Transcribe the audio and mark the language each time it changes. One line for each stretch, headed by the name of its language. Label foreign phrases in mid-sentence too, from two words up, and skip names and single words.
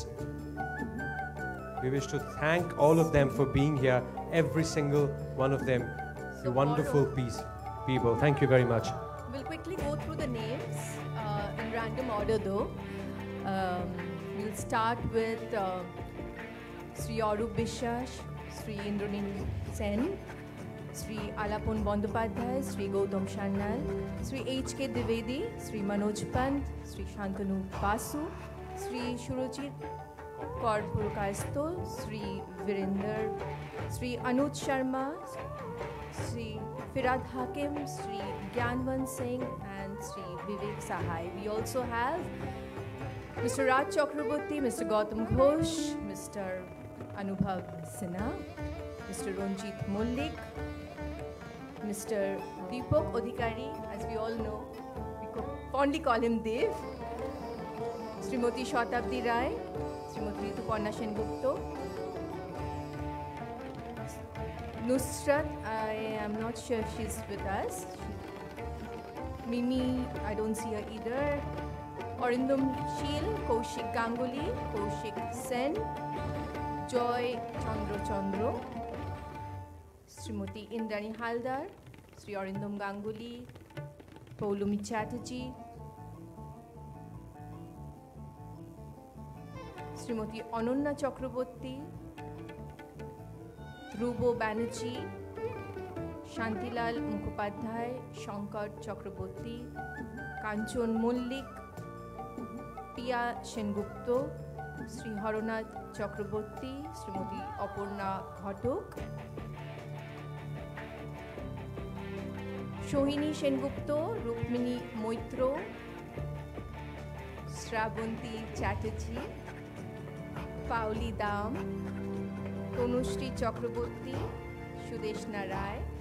English: We wish to thank all of them for being here, every single one of them, you wonderful people. Thank you very much. We'll quickly go through the names in random order though. We'll start with Sri Arup Biswas, Sri Indranil Sen, Sri Alapon Bandopadhyay, Sri Gautam Sanyal, Sri H.K. Dwivedi, Sri Manoj Pant, Sri Shantanu Basu, Sri Shurojit Kaur Purkaisto, Sri Virender, Sri Anuj Sharma, Sri Firad Hakim, Sri Gyanwan Singh, and Sri Vivek Sahai. We also have Mr. Raj Chakraborty, Mr. Gautam Ghosh, Mr. Anubhav Sinha, Mr. Ranjit Mullik, Mr. Deepak Adhikari, as we all know, we fondly call him Dev, Srimati Shatabdi Rai, Srimati Rituparna Sengupta, Nusrat, I am not sure if she's with us. Mimi, I don't see her either. Arindam Sheel, Kaushik Ganguly, Kaushik Sen, Joy Chandro, Srimati Indrani Haldar, Sri Arindam Ganguly, Paulumi Chatterjee, Srimati Ananya Chakraborty, Rubo Banerjee, Shantilal Mukhopadhyay, Shankar Chakraborty, Kanchon Mullik, প্রিয়া সেনগুপ্ত, শ্রী হরনাথ চক্রবর্তী, শ্রীমতী অপর্ণা ঘটক, সোহিনী সেনগুপ্ত, রুক্মিণী মৈত্র, শ্রাবন্তী চ্যাটার্জি, পাওলি দাম, তনুশ্রী চক্রবর্তী, সুদেশনা রায়,